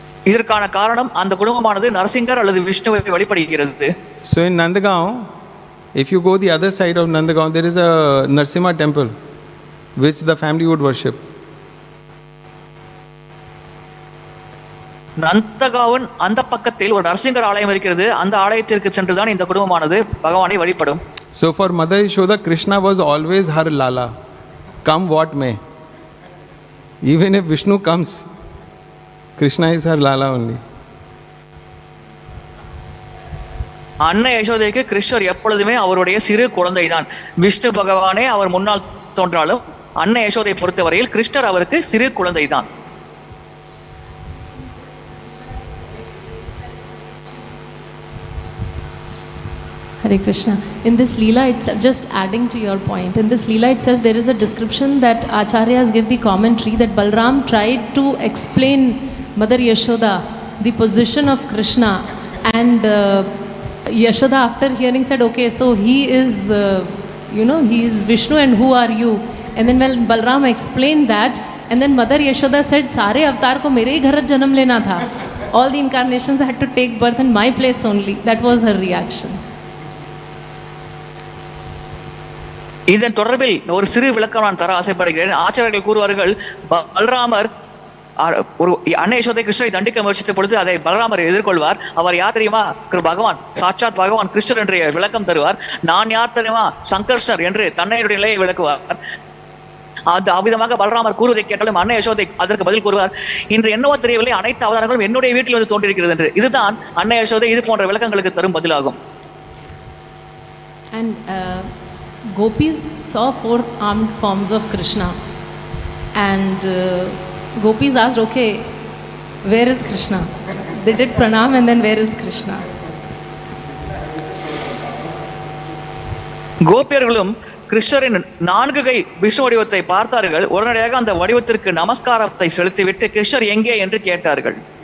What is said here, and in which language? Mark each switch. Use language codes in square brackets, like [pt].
[ta] இதற்கான காரணம் அந்த குடும்பமானது நரசிங்கர் அல்லது விஷ்ணுவை வழிபடுகிறது. [en] So in Nandagaon, if you go the other side of Nandagaon, there is a Narasimha temple which the family would worship. [ta] நந்தகாவன் அந்த பக்கத்தில் ஒரு நரசிங்கர் ஆலயம் இருக்கிறது. அந்த ஆலயத்திற்கு சென்றுதான் இந்த குடும்பமானது பகவானை வழிபடும். [en] So for Mother Yashoda, Kṛṣṇa was always her lala, come what may. Even if Vishnu comes, Kṛṣṇa is her lala only. [ta] அன்னை யசோதைக்கு கிருஷ்ணர் எப்பொழுதுமே அவருடைய சிறு குழந்தை தான். விஷ்ணு பகவானே அவர் முன்னால் தோன்றாலும் அன்னை யசோதை பொறுத்தவரையில் கிருஷ்ணர் அவருக்கு சிறு குழந்தை தான். [en] Hare Krishna. In this Leela itself, just adding to your point, in this Leela itself there is a description that Acharyas give the commentary that Balram tried to explain Mother Yashoda the position of Kṛṣṇa, and Yaśodā after hearing said, okay, so he is, he is Vishnu and who are you? And then when Balram explained that, and then Mother Yashoda said, [hi] सारे अवतार को मेरे ही घर जन्म लेना था. [en] All the incarnations had to take birth in my place only. That was her reaction. [ta] இதன் தொடர்பில் ஒரு சிறு விளக்கம் நான் தர ஆசைப்படுகிறேன். ஆச்சாரியர்கள் கூறுவார்கள், பலராமர் ஒரு அன்னை யசோதை கிருஷ்ணரை தண்டிக்க முயற்சித்த பொழுது அதை பலராமர் எதிர்கொள்வார். அவர் யார் தெரியுமா? பகவான், சாட்சாத் பகவான் கிருஷ்ணர் என்று விளக்கம் தருவார். நான் யார் தெரியுமா? சங்கர்ஷ்ணர் என்று தன்னையுடைய நிலையை விளக்குவார். அது அவ்விதமாக பலராமர் கூறுவதை கேட்டாலும் அன்னை யசோதை அதற்கு பதில் கூறுவார், இன்று என்னவோ தெரியவில்லை, அனைத்து அவதாரங்களும் என்னுடைய வீட்டில் வந்து தோன்றியிருக்கிறது என்று. இதுதான் அன்னை யசோதை இது போன்ற விளக்கங்களுக்கு தரும் பதிலாகும். [en] And gopis saw 4 armed forms of Kṛṣṇa, and gopis asked, okay, where is Kṛṣṇa? They did pranam, and then where is Kṛṣṇa? [ta] கோபியர்களும் கிருஷ்ணரின் 4 கை விஷ்ணு வடிவத்தை பார்த்தார்கள். உடனடியாக அந்த வடிவத்திற்கு நமஸ்காரத்தை செலுத்திவிட்டு கிருஷ்ணர் எங்கே என்று கேட்டார்கள்.